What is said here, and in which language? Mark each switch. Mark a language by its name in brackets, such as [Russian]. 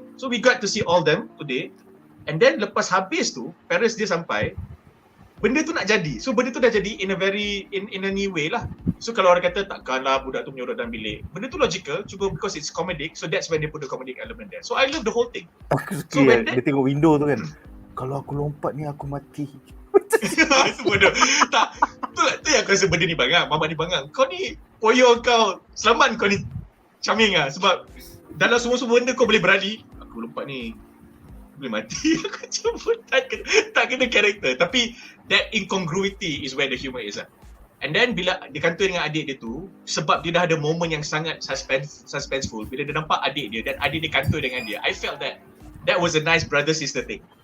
[English] So we got to see all them today. [Malay] And then lepas habis tu, parents dia sampai, benda tu nak jadi. So benda tu dah jadi [English] in a new way [Malay] lah. So kalau orang kata takkanlah budak tu menyorot dalam bilik. Benda tu [English] logical, cuma because it's comedic, so that's when they put the comedic element there. So I love the whole thing. [Malay] Aku suka dia tengok window tu kan. Kalau aku lompat ni aku mati. Itu bodoh. Tak, tu yang aku rasa benda ni bangang. Mamat ni bangang. Kau ni poyo kau, selamat kau ni charming lah. Sebab dalam semua benda kau boleh berani. Aku lompat ni boleh mati. Aku cuma tak kena karakter. [English] Tapi that incongruity is where the humour is lah. And then [Malay] bila dia kantoi dengan adik dia tu, sebab dia dah ada moment yang sangat suspenseful, bila dia nampak adik dia dan adik dia kantoi dengan dia, [English] I felt that was a nice brother-sister thing.